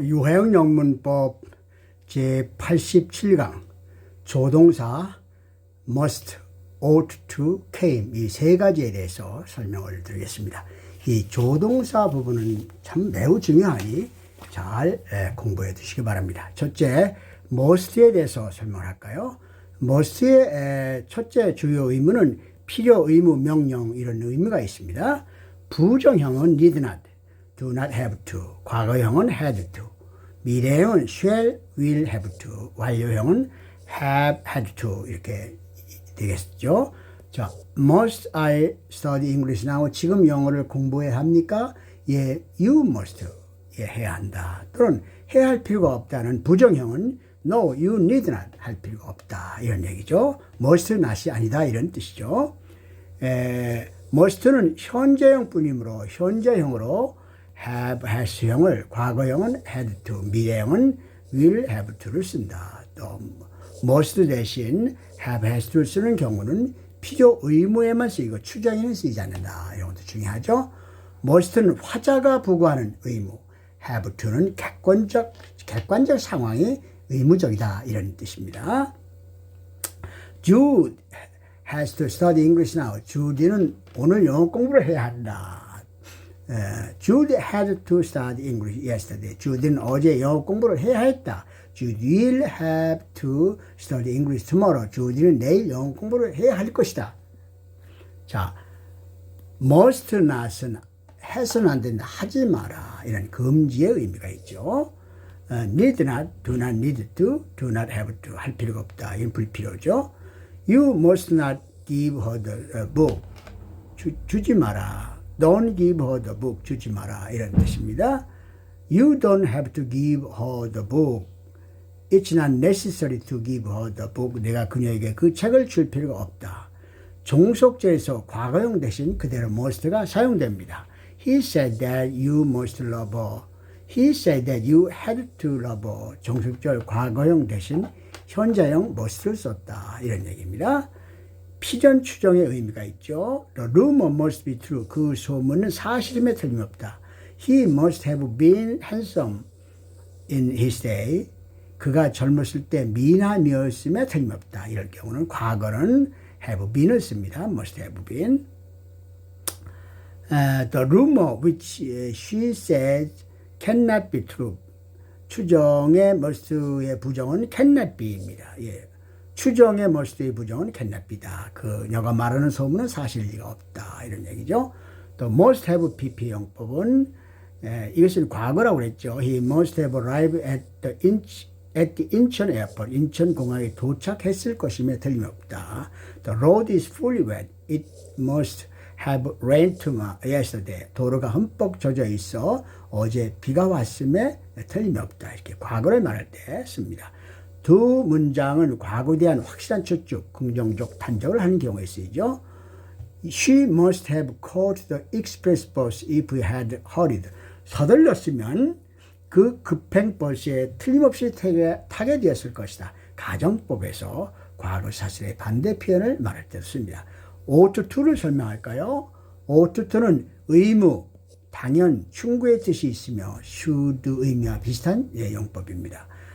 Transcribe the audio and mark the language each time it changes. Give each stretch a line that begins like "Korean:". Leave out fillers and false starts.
Korean: 유해영영문법 제87강 조동사 must, ought to, came 이 세 가지에 대해서 설명을 드리겠습니다. 이 조동사 부분은 참 매우 중요하니 잘 공부해 두시기 바랍니다. 첫째, must에 대해서 설명할까요? must의 첫째 주요 의무는 필요, 의무, 명령 이런 의무가 있습니다. 부정형은 need not, do not have to, 과거형은 had to, 미래형은 shall, will have to, 완료형은 have had to 이렇게 되겠죠.
English: 자, must I study English now?
Korean: 지금 영어를 공부해야 합니까? 예,
English: you must.
Korean: 예, 해야 한다. 또는 해야 할 필요가 없다는 부정형은
English: no, you need not
Korean: 할 필요가 없다. 이런 얘기죠. must not이 아니다. 이런 뜻이죠. must는 현재형 뿐이므로 현재형으로 have, has형을, 과거형은 had to, 미래형은 will have to를 쓴다. 또 must 대신 have, has to를 쓰는 경우는 필요, 의무에만 쓰이고 추정에는 쓰이지 않는다. 이런 것도 중요하죠. must는 화자가 부과하는 의무, have to는 객관적 상황이 의무적이다. 이런 뜻입니다.
English: Jude has to study English now.
Korean: 주디는 오늘 영어 공부를 해야 한다.
English: Jude had to study English yesterday.
Korean: 주디는 어제 영어 공부를 해야 했다.
English: Jude will have to study English tomorrow.
Korean: 주디는 내일 영어 공부를 해야 할 것이다. 자, must not은 해서는 안 된다. 하지 마라. 이런 금지의 의미가 있죠. need not, do not need to, do not have to 할 필요가 없다. 이건 불필요죠.
English: You must not give her the book.
Korean: 주지 마라.
English: Don't give her the book.
Korean: 주지 마라. 이런 뜻입니다.
English: You don't have to give her the book. It's not necessary to give her the book.
Korean: 내가 그녀에게 그 책을 줄 필요가 없다. 종속제에서 과거형 대신 그대로 must가 사용됩니다.
English: He said that you must love her. He said that you had to love her.
Korean: 종속절 과거형 대신 현재형 must를 썼다. 이런 얘기입니다. 피전 추정의 의미가 있죠.
English: The rumor must be true.
Korean: 그 소문은 사실임에 틀림없다.
English: He must have been handsome in his day.
Korean: 그가 젊었을 때 미남이었음에 틀림없다. 이럴 경우는 과거는 have been을 씁니다.
English: must have been. The rumor which she said cannot be true.
Korean: 추정의 must의 부정은 cannot be입니다. 예. 추정의 must의 부정은 cannot be다. 그녀가 말하는 소문은 사실일 리가 없다. 이런 얘기죠. 또 must have pp 용법은 이것은 과거라고 그랬죠.
English: He must have arrived at the 인천 airport.
Korean: 인천 공항에 도착했을 것임에 틀림없다.
English: The road is fully wet. It must have rained yesterday.
Korean: 도로가 흠뻑 젖어 있어 어제 비가 왔음에 틀림없다. 이렇게 과거를 말할 때 씁니다. 두 문장은 과거에 대한 확실한 추측, 긍정적 판정을 하는 경우에 쓰이죠.
English: She must have caught the express bus if he had hurried.
Korean: 서둘렀으면 그 급행 버스에 틀림없이 타게 되었을 것이다. 가정법에서 과거 사실의 반대 표현을 말할 때 씁니다. ought to를 설명할까요? ought to는 의무, 당연, 충고의 뜻이 있으며 should 의미와 비슷한 용법입니다.